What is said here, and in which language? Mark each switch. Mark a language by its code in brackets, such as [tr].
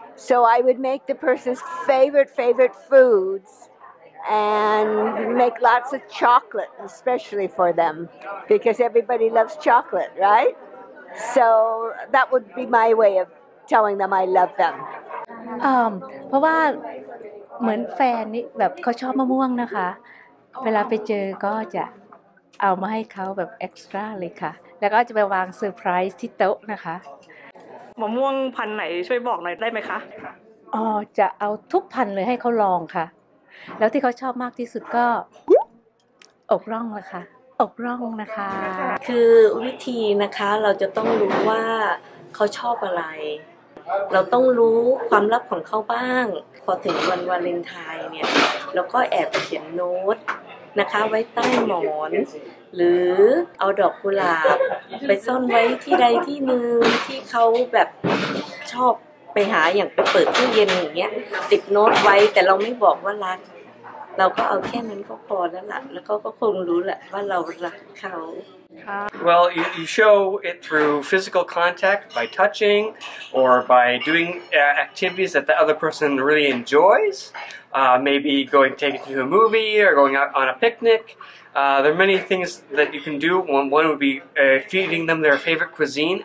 [en] So I would make the person's favorite foods and make lots of chocolate, especially for them, because everybody loves chocolate, right? So that would be my way of telling them I love them. [th] เพราะว่าเหมือนแฟนนี่แบบเขาชอบมะม่วงนะคะเวลาไปเจอก็จะเอามาให้เขาแบบเอ็กซ์ตร้าเลยค่ะแล้วก็จะไปวางเซอร์ไพรส์ที่โต๊ะนะคะ มะม่วงพันธุ์ไหนช่วยบอกหน่อยได้ไหมคะ จะเอาทุกพันธุ์เลยให้เขาลองค่ะแล้วที่เขาชอบมากที่สุดก็อกร่องละค่ะอกร่องนะคะ คือวิธีนะคะเราจะต้องรู้ว่าเขาชอบอะไรเราต้องรู้ความลับของเขาบ้างพอถึงวันวาเลนไทน์เนี่ยเราก็แอบเขียนโน้ต นะคะไว้ใต้หมอน หรือเอาดอกกุหลาบไปซ่อนไว้ที่ใดที่หนึ่งที่เขาแบบชอบไปหาอย่างไปเปิดตู้เย็นอย่างเงี้ยติดโน้ตไว้แต่เราไม่บอกว่ารักเราก็เอาแค่นั้นก็พอแล้วล่ะแล้วเขาก็คงรู้แหละว่าเรารักเขา [en] Well, you show it through physical contact by touching or by doing activities that the other person really enjoys. Maybe taking to a movie or going out on a picnic. There are many things that you can do. One would be feeding them their favorite cuisine.